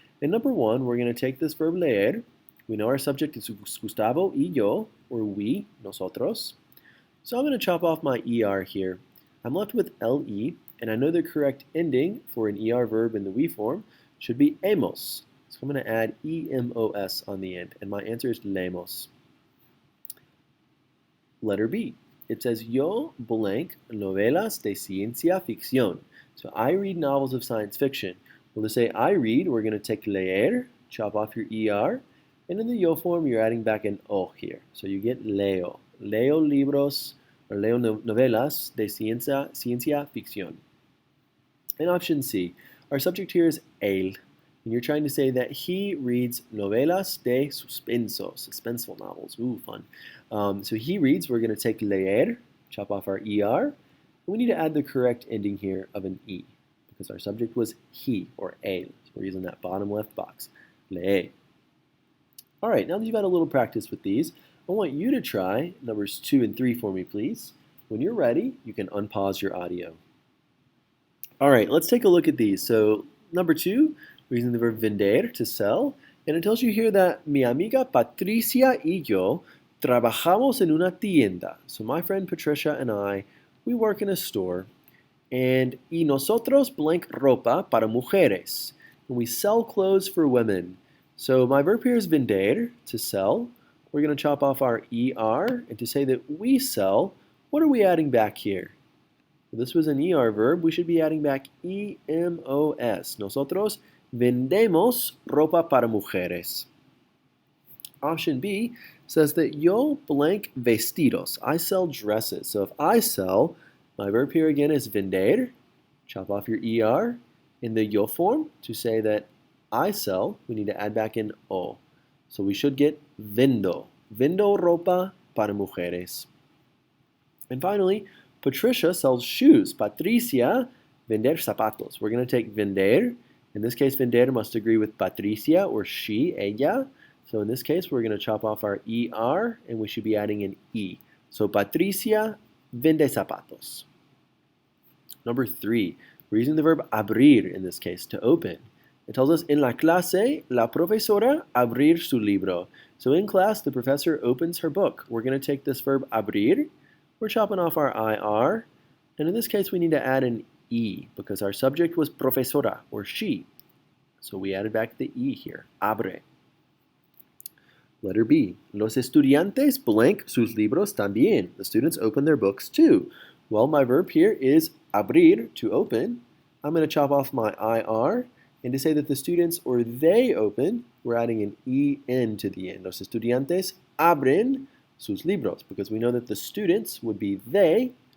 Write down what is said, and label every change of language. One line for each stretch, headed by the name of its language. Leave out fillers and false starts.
English: In number 1, we're going to take this verb leer. We know our subject is Gustavo y yo, or we, nosotros. So I'm going to chop off my ER here. I'm left with LE, and I know the correct ending for an ER verb in the we form should be hemos. So I'm going to add EMOS on the end, and my answer is leemos. Letter B. It says,
Spanish: Yo blank novelas de ciencia ficción.
English: So I read novels of science fiction. Well, to say I read, we're going to take leer, chop off your ER, and in the yo form, you're adding back an O here. So you get leo.
Spanish: Leo libros, or leo novelas de ciencia ficción.
English: And option C. Our subject here is él. And you're trying to say that he reads
Spanish: novelas de suspenso,
English: suspenseful novels. Ooh, fun. So he reads, we're going to take leer, chop off our ER, and we need to add the correct ending here of an E, because our subject was he, or él. So we're using that bottom left box, lee. All right, now that you've had a little practice with these, I want you to try numbers 2 and 3 for me, please. When you're ready, you can unpause your audio. All right, let's take a look at these. So number 2, we're using the verb vender, to sell, and it tells you here that
Spanish: mi amiga Patricia y yo trabajamos en una tienda.
English: So my friend Patricia and I, we work in a store, and
Spanish: y nosotros blank ropa para mujeres.
English: And we sell clothes for women. So my verb here is vender, to sell. We're going to chop off our ER, and to say that we sell, what are we adding back here? Well, this was an ER verb. We should be adding back EMOS.
Spanish: Nosotros vendemos ropa para mujeres.
English: Option B says that
Spanish: yo blank vestidos.
English: I sell dresses. So if I sell, my verb here again is vender. Chop off your ER. In the yo form, to say that I sell, we need to add back in O. So we should get
Spanish: vendo. Vendo ropa para mujeres.
English: And finally, Patricia sells shoes. Patricia,
Spanish: vender zapatos.
English: We're going to take vender. In this case, vender must agree with Patricia, or she, ella. So in this case, we're going to chop off our ER, and we should be adding an E. So
Spanish: Patricia vende zapatos.
English: Number 3, we're using the verb abrir in this case, to open. It tells us,
Spanish: en la clase, la profesora abrir su libro.
English: So in class, the professor opens her book. We're going to take this verb abrir. We're chopping off our IR. And in this case, we need to add an E because our subject was profesora, or she. So we added back the E here, abre. Letter B,
Spanish: los estudiantes blank sus libros también.
English: The students open their books too. Well, my verb here is abrir, to open. I'm going to chop off my IR. And to say that the students or they open, we're adding an EN to the end.
Spanish: Los estudiantes abren sus libros,
English: because we know that the students would be they.